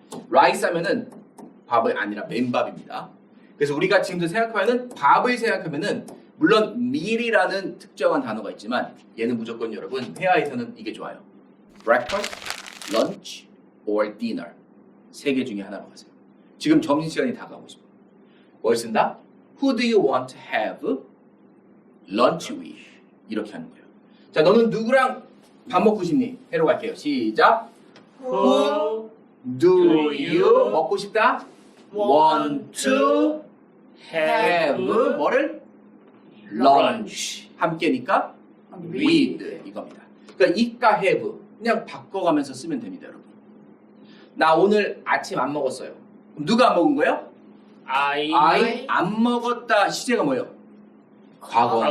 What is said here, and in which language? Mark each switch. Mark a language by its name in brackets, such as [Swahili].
[Korean] rice 하면은 밥이 아니라 맨밥입니다. 그래서 우리가 지금도 생각하면은 밥을 생각하면은 물론 meal이라는 특정한 단어가 있지만 얘는 무조건 여러분 회화에서는 이게 좋아요. [English] breakfast, lunch, or dinner. [Korean] 세 개 중에 하나로 하세요. 지금 점심시간이 다가오고 싶어요. 뭘 쓴다? [English] Who do you want to have lunch with? [Korean] 이렇게 하는 거예요. 자, 너는 누구랑 밥 먹고 싶니? 해로 갈게요. 시작. [English] Who do you [Korean] 먹고 싶다? [English] Want to have [Korean] 뭐를? [English] lunch. [Korean] 함께니까 with 이겁니다. 그러니까 it과 have 그냥 바꿔가면서 쓰면 됩니다, 여러분. 나 오늘 아침 안 먹었어요. 그럼 누가 안 먹은 거예요? I 안 먹었다 시제가 뭐예요? 과거네.